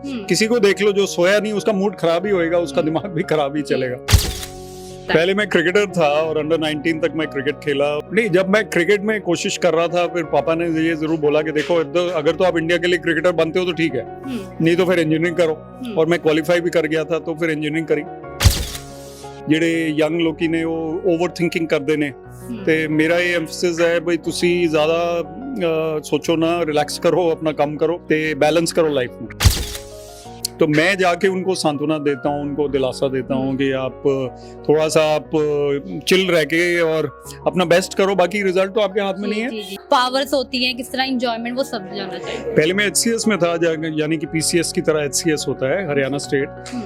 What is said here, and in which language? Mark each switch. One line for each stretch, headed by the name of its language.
Hindi: किसी को देख लो जो सोया नहीं, उसका मूड खराब ही होएगा, उसका दिमाग भी खराब ही चलेगा। पहले मैं क्रिकेटर था और अंडर 19 तक मैं क्रिकेट खेला। नहीं, जब मैं क्रिकेट में कोशिश कर रहा था, फिर पापा ने ये जरूर बोला कि देखो अगर तो आप इंडिया के लिए क्रिकेटर बनते हो तो ठीक है, नहीं तो फिर इंजीनियरिंग करो। और मैं क्वालिफाई भी कर गया था, तो फिर इंजीनियरिंग करी।
Punjabi: ਜਿਹੜੇ ਯੰਗ ਲੋਕੀ ਨੇ ਉਹ ਓਵਰ ਥਿੰਕਿੰਗ ਕਰਦੇ ਨੇ, ਤੇ ਮੇਰਾ ਇਹ ਐਮਫਸਿਸ ਹੈ ਬਈ ਤੁਸੀਂ ਜ਼ਿਆਦਾ ਸੋਚੋ ਨਾ, ਰਿਲੈਕਸ ਕਰੋ, ਆਪਣਾ ਕੰਮ ਕਰੋ ਤੇ
Hindi: बैलेंस करो लाइफ में। तो मैं जाके उनको सांत्वना देता हूँ, उनको दिलासा देता हूँ कि आप थोड़ा सा आप चिल रह के और अपना बेस्ट करो, बाकी रिजल्ट तो आपके हाथ में नहीं है। पावर्स होती हैं, किस तरह एंजॉयमेंट, वो सब जानना चाहिए। पहले मैं HCS में था, यानी कि PCS की तरह HCS होता है, हरियाणा स्टेट।